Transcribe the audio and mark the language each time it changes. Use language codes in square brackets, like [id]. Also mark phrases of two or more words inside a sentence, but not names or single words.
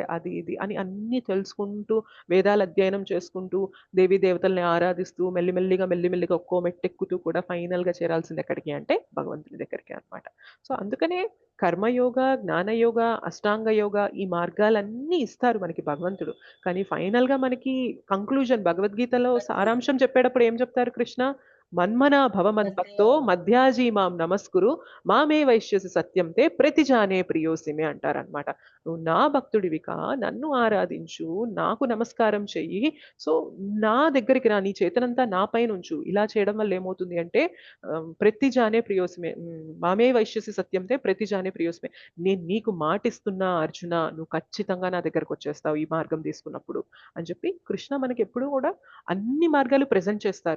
[te] అది ఇది అని అన్నీ తెలుసుకుంటూ, వేదాల అధ్యయనం చేసుకుంటూ, దేవీ దేవతల్ని ఆరాధిస్తూ మెల్లిమెల్లిగా ఒక్కో మెట్టెక్కుతూ కూడా ఫైనల్‌గా చేరాల్సింది ఎక్కడికి అంటే భగవంతుని దగ్గరికే అన్నమాట. సో, అందుకనే కర్మయోగ, జ్ఞానయోగ, అష్టాంగ యోగ ఈ మార్గాలన్నీ ఇస్తారు మనకి భగవంతుడు. కానీ ఫైనల్‌గా మనకి కంక్లూజన్ భగవద్గీతలో సారాంశం చెప్పేటప్పుడు ఏం చెప్తారు కృష్ణ? [sa] మన్మనా భవ మద్భక్తో మధ్యాజీ మాం నమస్కురు మామే వైశ్యసి సత్యం తే ప్రతిజానే ప్రియోసిమే అంటారనమాట. [te] నువ్వు నా భక్తుడివికా, నన్ను ఆరాధించు, నాకు నమస్కారం చెయ్యి, సో నా దగ్గరికి రా, నీ చేతనంతా నా పైన ఉంచు. ఇలా చేయడం వల్ల ఏమవుతుంది అంటే [sa] ప్రతిజానే ప్రియోసిమే, మామే వైశ్యసి సత్యం తే ప్రతిజానే ప్రియోసిమే, [te] నేను నీకు మాటిస్తున్నా అర్జున, నువ్వు ఖచ్చితంగా నా దగ్గరకు వచ్చేస్తావు ఈ మార్గం తీసుకున్నప్పుడు అని చెప్పి కృష్ణ మనకి ఎప్పుడు కూడా అన్ని మార్గాలు ప్రెజెంట్ చేస్తారు.